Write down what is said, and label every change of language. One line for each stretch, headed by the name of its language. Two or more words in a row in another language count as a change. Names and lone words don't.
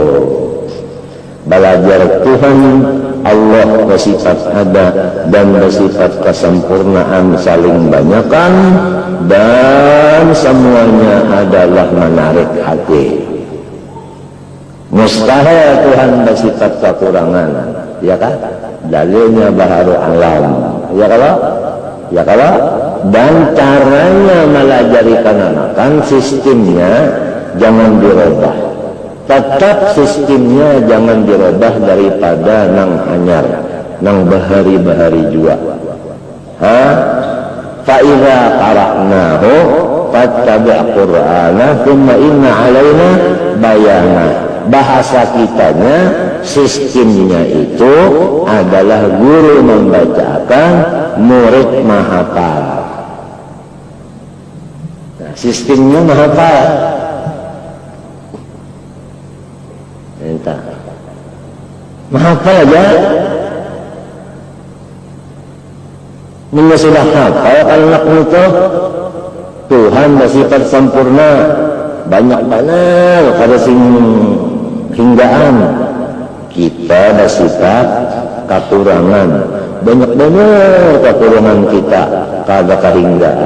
Banjar: Belajar Tuhan Allah bersifat ada dan bersifat kesempurnaan saling banyakan, dan semuanya adalah menarik hati. Mustahil Tuhan bersifat kekurangan, ya kan? Dalilnya baharu alam, ya kalau dan caranya melajari kanakan sistemnya jangan dirubah, tetap sistemnya jangan dirubah daripada nang anyar, nang bahari-bahari juga.
Arabic: فإذا قرأناه فاتبع قرآنه ثم إن علينا بيانه.
Banjar: Bahasa kitanya, sistemnya itu adalah guru membacakan, murid menghafal. Nah, sistemnya menghafal. Entah. Menghafal aja. Mun sudah hafal anak itu Tuhan bersifat sempurna, banyak benar kada sing hinggaan. Kita bersifat kekurangan, banyak benar kekurangan kita, kada kehinggaan.